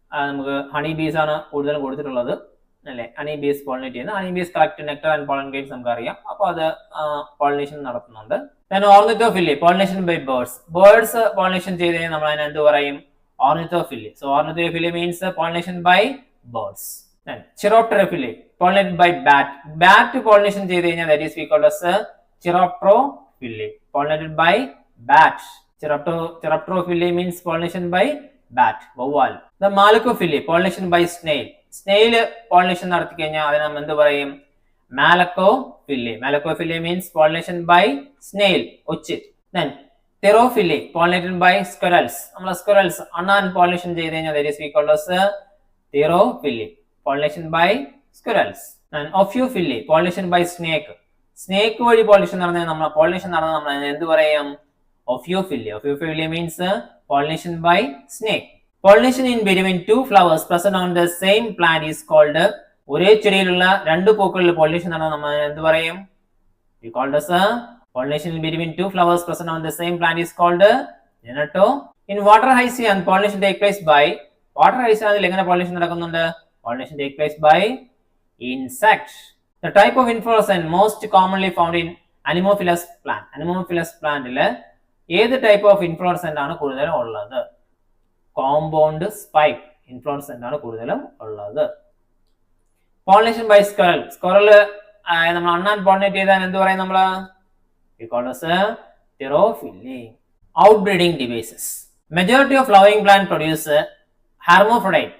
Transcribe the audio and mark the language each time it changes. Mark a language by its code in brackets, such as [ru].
[ml] നമുക്ക് ഹണി ബീസ് ആണ് കൂടുതലും കൊടുത്തിട്ടുള്ളത് അല്ലെ. ഹണി ബീസ് പോളിനേറ്റ് ചെയ്യുന്നത്. [en] honey bees collect nectar and pollen grains [ml] നമുക്ക് അറിയാം. അപ്പോൾ അത് പോളിനേഷൻ നടത്തുന്നുണ്ട്. [en] Ornithophily pollination by birds. [ml] Birds pollination ചെയ്ത് കഴിഞ്ഞാൽ നമ്മൾ അതിനെ എന്ത് പറയും? ഓർണിത്തോഫില്ലി. [en] So ornithophily means pollination by birds. Chiropterophily pollinated by bat. [ml] Bat pollination ചെയ്ത് കഴിഞ്ഞാൽ [en] that is we call as chiropterophilia. Pollinated by bat. Chiropterophilia means pollination by bat, വവ്വാൽ. The malacophilia pollination by snail. [ml] Snail pollination നടത്തി കഴിഞ്ഞാൽ അതിനെ നമ്മൾ എന്ത് പറയും? [en] malacophilia. Malacophilia means pollination by snail, ഒച്ച്. Then therophilia pollinated by squirrels. [ml] നമ്മൾ squirrels അണ്ണാൻ pollination ചെയ്ത് കഴിഞ്ഞാൽ [en] that is we call as therophilia. Pollination by squirrels. And ophiophilia pollination by snake. [ml] Snake വഴി pollination നടന്നാൽ നമ്മൾ എന്ത് പറയും? [en] Ophiophilia. Ophiophilia means pollination by snake. Pollination in between two flowers present on the same plant is called, [ml] ഒരേ ചെടിയിലുള്ള രണ്ട് പൂക്കളിൽ pollination നടന്നാൽ നമ്മൾ എന്ത് പറയും? [en] We call this pollination in between two flowers present on the same plant is called genetto. In water hyacinth pollination take place by, [ml] water hyacinth എങ്ങനെ pollination നടക്കുന്നുണ്ട്? [en] Pollination take place by insect. The type of inflorescence most commonly found in anemophilous plant. Anemophilous plant ഏത് type of inflorescence ആണ് കൂടുതലും ഉള്ളത്? [ml] Compound spike inflorescence ആണ് കൂടുതലും ഉള്ളത്. [en] Pollination by squirrel. [ml] Squirrel നമ്മൾ അണ്ണാൻ പോളിനേറ്റ് ചെയ്താൽ എന്ത് പറയും നമ്മൾ? [en] We call as therophilia. Outbreeding devices. Majority of flowering plant produce hermaphrodite.